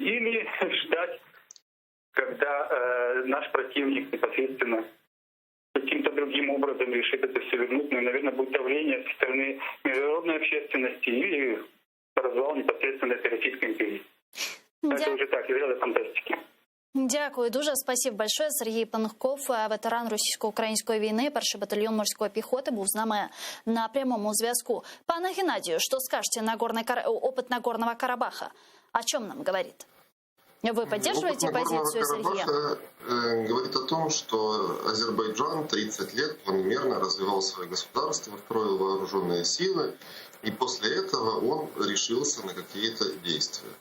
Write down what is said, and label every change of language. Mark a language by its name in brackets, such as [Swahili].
[Russian] Или ждать, когда наш противник непосредственно каким-то другим образом решит это все вернуть. Ну, и, наверное, будет давление со стороны международной общественности или развал непосредственно этой Российской империи. Это уже так, из ряда фантастики. [Ukrainian] Дякую дуже. [Russian] Спасибо большое. [Ukrainian] Сергій Панков, ветеран російсько-української війни, 1-й батальйон морської піхоти, був з нами на прямому зв'язку. [Russian] Пане Геннадію, что скажете на опыт Нагорного Карабаха? О чем нам говорит? Вы поддерживаете позицию Сергея? Говорит о том, что Азербайджан 30 лет планомерно развивал свое государство, строил вооруженные силы, и после этого он решился на какие-то действия.